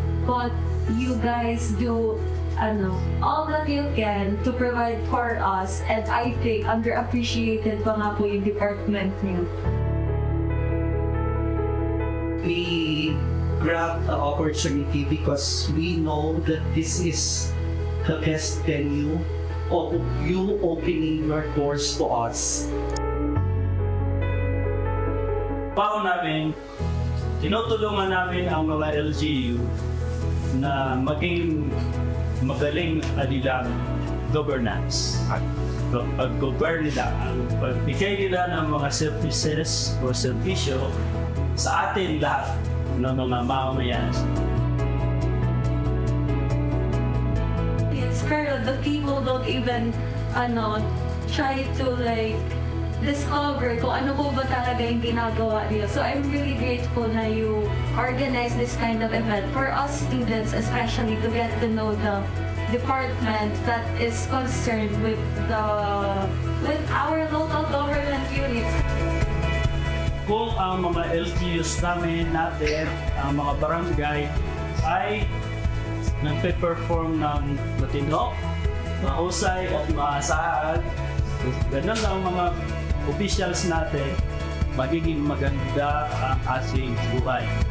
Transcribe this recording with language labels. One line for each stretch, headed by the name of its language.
English: But you guys do all that you can to provide for us, and I think underappreciated
Filipino: pa nga po yung department niyo.
English: We grabbed the opportunity because we know that this is the best venue of you opening your doors to us.
Filipino: Paano namin, tinutulungan namin ang mga LGU na maging magaling adilang governance at pag-govern nila, pagbigay nila ng mga services o servisyo sa atin lahat ng mga mamamayan. Pero
English: the people don't even try to discover
Filipino: kung ano po ba talaga yung ginagawa niyo.
English: So I'm really grateful na you organize this kind of event for us students, especially to get to know the department that is concerned with our local government units.
Filipino: Kung ang mga LGUs natin, ang mga barangay ay nagpe-perform ng matino, mahusay at maasahan, ganun ang mga officials natin, magiging maganda ang ating buhay.